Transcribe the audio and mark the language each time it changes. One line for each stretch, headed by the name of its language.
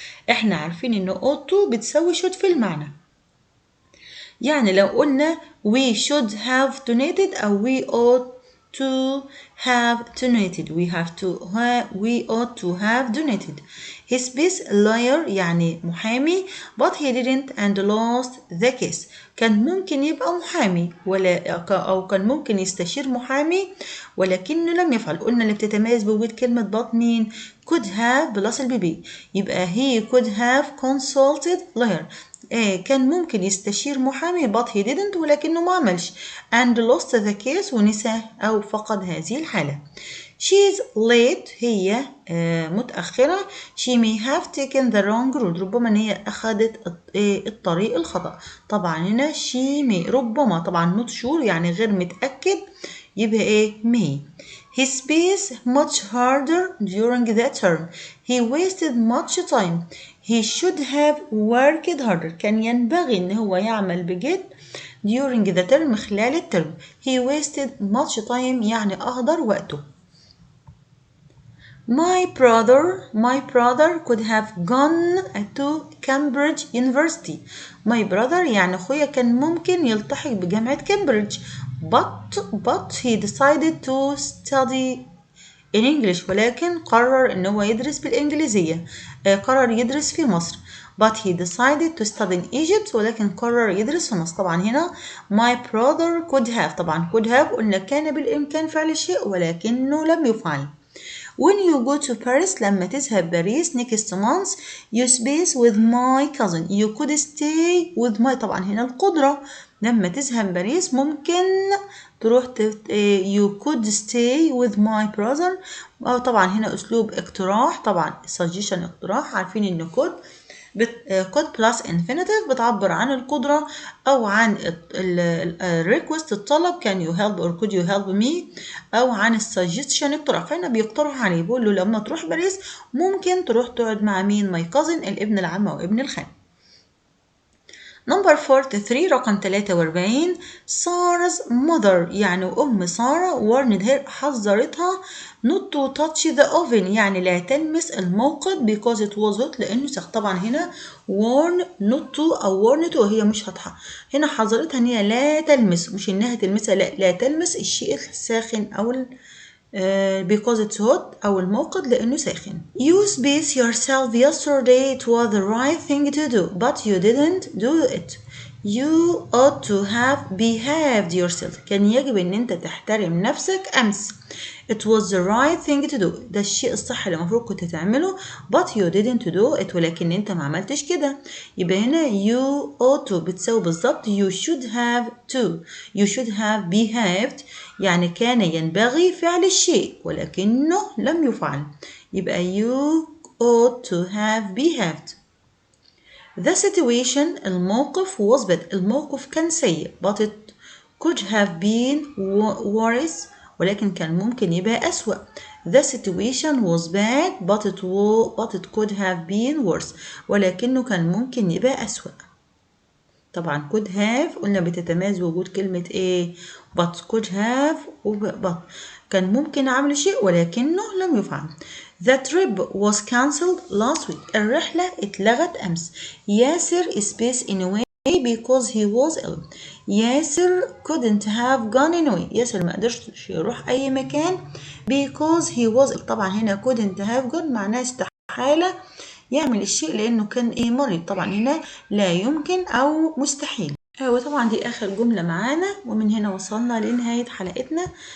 Arabic: احنا عارفين ان ought to بتساوي should في المعنى. يعني لو قلنا
English: we should have donated أو we ought to have donated we ought to have donated. His best lawyer
Arabic: يعني محامي
English: but he didn't and lost the case.
Arabic: كان ممكن يبقى محامي أو كان ممكن يستشير محامي ولكنه لم يفعل. قلنا اللي بتتميز بوجود كلمة but مين could have بلس البي يبقى
English: he could have consulted lawyer.
Arabic: كان ممكن يستشير محامي
English: but he didn't
Arabic: ولكنه ما عملش
English: and lost the case
Arabic: ونسى أو فقد هذه الحالة.
English: she's late
Arabic: هي متأخرة.
English: she may have taken the wrong road
Arabic: ربما ان هي أخذت الطريق الخطأ. طبعا هنا she may ربما طبعا
English: not sure
Arabic: يعني غير متأكد يبقى ايه may.
English: His space much harder during that term. He wasted much time. He should have worked harder.
Arabic: كان ينبغي ان هو يعمل بجد
English: during the term
Arabic: خلال الترم.
English: He wasted much time
Arabic: يعني أهدر وقته.
English: My brother could have gone to Cambridge University. My brother
Arabic: يعني أخويا كان ممكن يلتحق بجامعة كامبريدج.
English: But he decided to study in English
Arabic: ولكن قرر إن هو يدرس بالإنجليزية. قرر يدرس في مصر.
English: But he decided to study in Egypt
Arabic: ولكن قرر يدرس في مصر. طبعا هنا my brother could have طبعا could have قلنا كان بالإمكان فعل الشيء ولكنه لم يفعل.
English: When you go to Paris
Arabic: لما تذهب باريس
English: next month you space with my cousin. You could stay with my
Arabic: طبعا هنا القدرة لما تذهب باريس ممكن تروح
English: you could stay with my brother.
Arabic: أو طبعا هنا أسلوب اقتراح طبعا suggestion اقتراح عارفين إن could plus infinitive بتعبر عن القدرة أو عن request الطلب
English: can you help or could you help me
Arabic: أو عن suggestion اقتراح. فهنا بيقترح عليه بيقول له لما تروح باريس ممكن تروح تقعد مع مين
English: my cousin
Arabic: الابن العم أو ابن الخال.
English: Number 43
Arabic: رقم 43
English: Sarah's mother
Arabic: يعني أم سارة
English: warned her
Arabic: حذرتها
English: not to touch the oven
Arabic: يعني لا تلمس الموقد
English: because it was hot
Arabic: لأنه سخن. طبعا هنا warn not to أو warn to هي مش هتحة. هنا حذرتها إن هي لا تلمس مش إنها تلمسها لا تلمس الشيء الساخن أو
English: because it's hot
Arabic: أو الموقد لأنه ساخن.
English: You space yourself yesterday it was the right thing to do but you didn't do it. You ought to have behaved yourself.
Arabic: كان يجب أن أنت تحترم نفسك أمس.
English: It was the right thing to do.
Arabic: ده الشيء الصح اللي المفروض كنت تعمله
English: but you didn't do it
Arabic: ولكن أنت ما عملتش كده. يبقى هنا
English: you ought to
Arabic: بتساوي بالظبط
English: you should have to. You should have behaved
Arabic: يعني كان ينبغي فعل الشيء ولكنه لم يفعل. يبقى
English: you ought to have behaved. The situation الموقف was bad.
Arabic: الموقف كان سيء
English: but it could have been worse
Arabic: ولكن كان ممكن يبقى أسوأ.
English: The situation was bad but it could have been worse
Arabic: ولكنه كان ممكن يبقى أسوأ. طبعا could have قلنا بتتميز وجود كلمة ايه but could have but كان ممكن عمل شيء ولكنه لم يفعل.
English: The trip was cancelled last week.
Arabic: الرحلة اتلغت أمس.
English: ياسر space in a way because he was ill. ياسر couldn't have gone anyway.
Arabic: ياسر ما قدرش يروح أي مكان
English: because he was ill.
Arabic: طبعا هنا couldn't have gone معناه استحالة يعمل الشيء لأنه كان مريض. طبعا هنا لا يمكن أو مستحيل. وطبعا دي آخر جملة معانا ومن هنا وصلنا لنهاية حلقتنا.